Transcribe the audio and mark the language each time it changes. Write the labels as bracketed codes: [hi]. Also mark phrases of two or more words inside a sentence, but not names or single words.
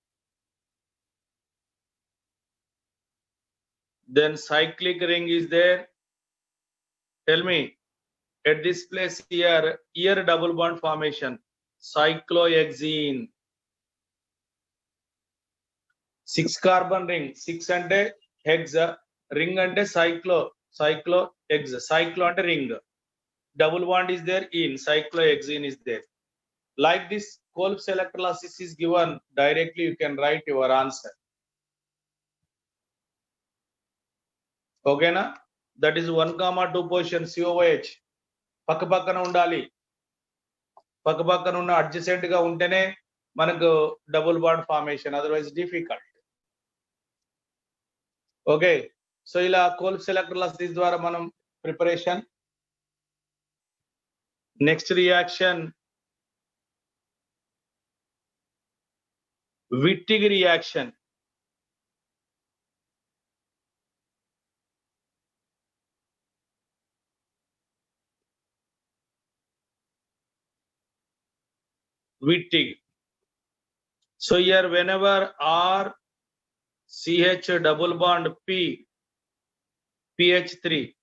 [en] Then cyclic ring is there. Tell me, at this place here double bond formation, cyclohexene. 6 carbon ring, 6 ante hexa, ring ante cyclohex, cyclo ante ring, double bond is there in cyclohexene is there. Like this Kolb's electrolysis is given directly, you can write your answer. Okay na? That is 1, 2 position COH [te] పక్క పక్కన ఉండాలి. పక్క పక్కన ఉన్న అడ్జసెంట్ గా ఉంటేనే మనకు [en] double bond formation, otherwise difficult. okay, so [te] ఇలా Kolb's electrolysis ద్వారా మనం ప్రిపరేషన్. [en] next reaction Wittig reaction. Wittig. So here whenever R CH double bond P PH3.